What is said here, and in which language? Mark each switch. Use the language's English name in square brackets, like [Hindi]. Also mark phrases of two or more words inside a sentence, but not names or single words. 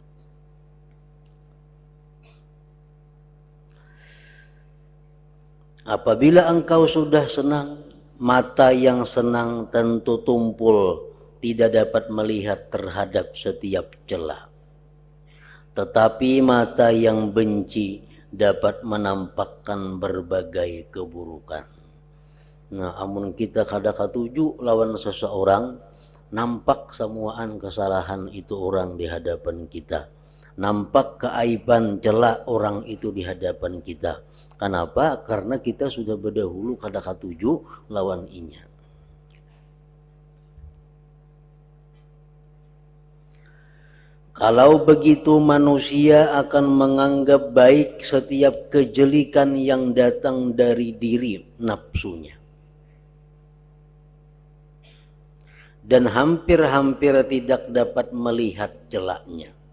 [Indonesian] Apabila engkau sudah senang, mata yang senang tentu tumpul, tidak dapat melihat terhadap setiap celah. Tetapi mata yang benci dapat menampakkan berbagai keburukan. [Banjar] Nah, amun kita kada katuju lawan seseorang, nampak semuaan kesalahan itu orang di hadapan kita. [Indonesian] Nampak keaiban celah orang itu di hadapan kita. Kenapa? [Banjar] Karena kita sudah berdahulu kada katuju lawan inya. [Indonesian] Kalau begitu manusia akan menganggap baik setiap kejelikan yang datang dari diri nafsunya. Dan hampir-hampir tidak dapat melihat celahnya.